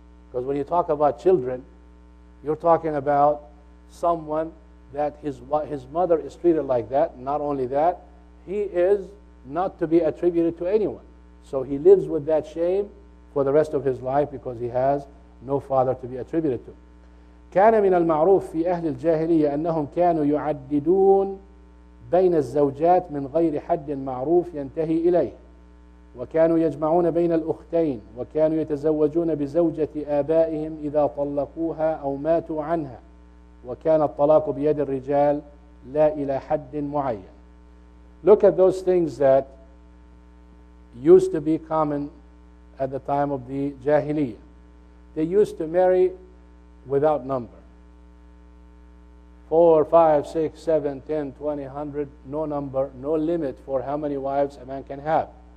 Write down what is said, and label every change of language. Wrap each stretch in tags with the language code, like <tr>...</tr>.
<en>Because when you talk about children, you're talking about someone that his mother is treated like that. Not only that, he is not to be attributed to anyone. So he lives with that shame for the rest of his life because he has no father to be attributed to.</en> <ar>كان من المعروف في أهل الجاهلية أنهم كانوا يعددون بين الزوجات من غير حد معروف ينتهي إليه، وكانوا يجمعون بين الأختين، وكانوا يتزوجون بزوجة آبائهم إذا طلقوها أو ماتوا عنها، وكان الطلاق بيد الرجال لا إلى حد معين.</ar> <en>Look at those things that used to be common at the time of the Jahiliyyah. They used to marry without number. 4, 5, 6, 7, 10, 20, 100, no number, no limit for how many wives a man can have.</en>